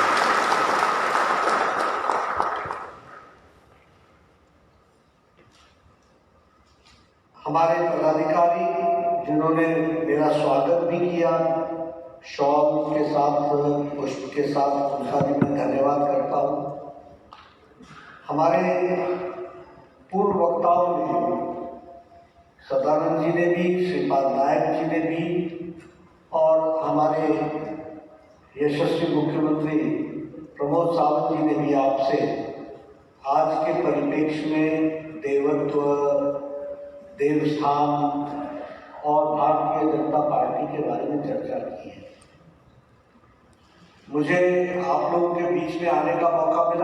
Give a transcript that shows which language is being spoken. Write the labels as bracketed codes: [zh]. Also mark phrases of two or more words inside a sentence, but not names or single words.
[hi] हमारे पदाधिकारी जिन्होंने मेरा स्वागत भी किया, शॉल के साथ, पुष्प के साथ, उनका भी मैं धन्यवाद करता हूँ. हमारे पूर्व वक्ताओं ने, सदानंद जी ने भी, श्रीपाद नायक जी ने भी और हमारे यशस्वी मुख्यमंत्री प्रमोद सावंत जी ने भी आपसे आज के परिप्रेक्ष्य में देवत्व, देवस्थान और भारतीय जनता पार्टी के बारे में चर्चा की है. मुझे आप लोगों के बीच में आने का मौका मिला.